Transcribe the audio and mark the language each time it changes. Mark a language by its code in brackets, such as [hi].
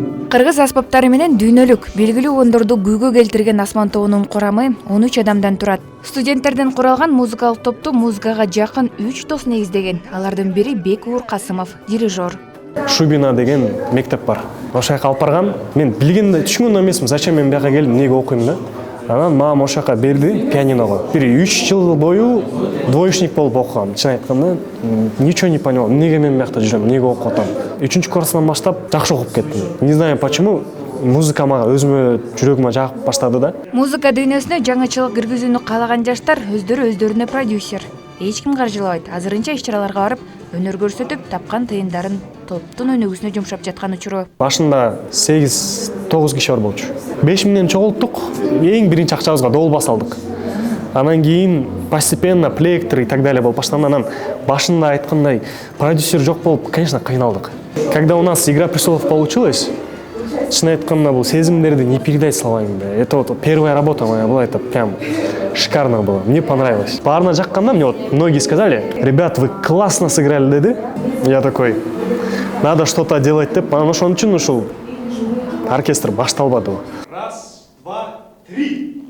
[ky] Кыргыз аспаптары менен дүйнөлүк белгилүү ондорду күйгө келтирген Асман тобунун курамы 13 адамдан турат. Студенттерден куралган музыкалык топту музыкага жакын 3 дос негиздеген. Алардын бири Бекур Касымов, дирижер. Шубина деген мектеп бар. Ошол жака алып баргам. Мен билгенде түшүнгөн эмесмин, [ru] зачем [ky] мен бияка келдим, эмнеге окуйм да. Анан мага ошол жака берди пианиного. Бир 3 жыл бою двоечник болуп окугам. Чын айтканда, [ru] ничего не понял. [ky] Эмнеге мен биякта жүрөм, эмнеге окуп атам. 3 курстан баштап жакшы окуп кеттим. [ru] Не знаю почему, [ky] музыка мага өзүмө жүрөгүмө жагып баштады да. Музыка дүйнөсүнө жаңычылык киргизүүнү каалаган жаштар өздөрүнө продюсер. Эч ким каржылабайт. Азырынча иш-чараларга барып, өнөр көрсөтүп, тапкан тыйындарын топтун өнүгүүсүнө жумшап жаткан учуру. Башында 8-9 киши бар болчу. 5 миңден чогулттук. Эң биринчи акчабызга дол басалдык. Анан кийин [ru] постепенно [ky] плектор [ru] и так далее [ky] болуп баштады. Анан башында айткандай продюсер жок болуп, [ru] конечно, [ky] кыйналдык. [ru] Когда у нас Игра престолов получилась, [ky] чын айтканда бул сезимдерди [ru] не передать словами. Это вот первая работа моя была, это прям шикарно было. Мне понравилось. [ky] Баарына жакканда [ru] мне вот многие сказали: "Ребят, вы классно сыграли", [ky] деди. [ru] Я такой: "Надо что-то делать", [ky] деп. Анан ошон үчүн ушул оркестр башталбады. [ru] Раз, два, три.